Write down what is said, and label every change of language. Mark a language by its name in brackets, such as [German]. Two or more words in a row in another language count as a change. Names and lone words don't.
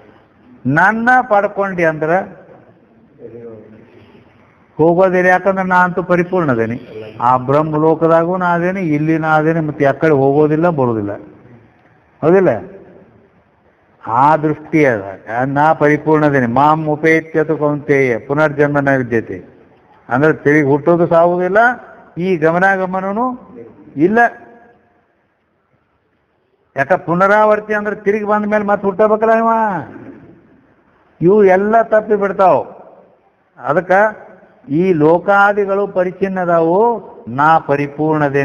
[Kannada] ನನ್ನ ಪಡ್ಕೊಂಡಿ ಅಂದ್ರೆ ಹೋಗೋದಿಲ್ಲ. ಯಾಕಂದ್ರೆ ನಾ ಅಂತೂ ಪರಿಪೂರ್ಣ ಅದೇನಿ. ಆ ಬ್ರಹ್ಮಲೋಕದಾಗೂ ನಾ ಅದೇನಿ, ಇಲ್ಲಿ ನಾ ಅದೇನಿ, ಮತ್ತೆ ಯಾಕಡೆ ಹೋಗೋದಿಲ್ಲ, ಬರೋದಿಲ್ಲ. ಹೌದಿಲ್ಲ? ಆ ದೃಷ್ಟಿ ಅದ. ನಾ ಪರಿಪೂರ್ಣದೇನೆ. [Sanskrit] ಮಾಂ ಉಪೇತ್ಯತು ಕೌಂತೆಯ ಪುನರ್ಜನ್ಮ ನ ವಿದ್ಯತೆ [Kannada] ಅಂದ್ರೆ ತಿರುಗಿ ಹುಟ್ಟೋದು ಸಾವುದಿಲ್ಲ, ಈ ಗಮನನೂ ಇಲ್ಲ. ಯಾಕ? ಪುನರಾವರ್ತಿ ಅಂದ್ರೆ ತಿರುಗಿ ಬಂದ ಮೇಲೆ ಮತ್ತೆ ಹುಟ್ಟಬೇಕಲ್ಲ ಇವ. ಇವು ಎಲ್ಲ ತಪ್ಪಿ ಬಿಡ್ತಾವ. ಅದಕ್ಕೆ ಈ ಲೋಕಾದಿಗಳು ಪರಿಚಿನ್ನದಾವು, ನಾ ಪರಿಪೂರ್ಣದೇನಿ.